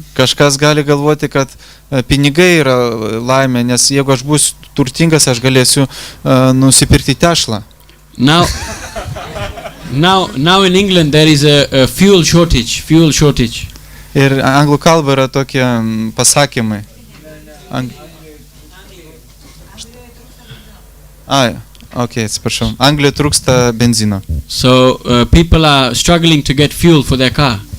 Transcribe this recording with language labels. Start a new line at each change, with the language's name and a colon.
Lithuanian: Kažkas gali galvoti, kad pinigai yra laimė, nes jeigu aš būsiu turtingas, aš galėsiu nusipirkti Teslą.
English: Now in England there is a fuel shortage.
Lithuanian: Ir anglų kalba yra tokie pasakymai. Atsiprašau. Anglijoje trūksta benzino.
English: So people are struggling to get fuel for their car.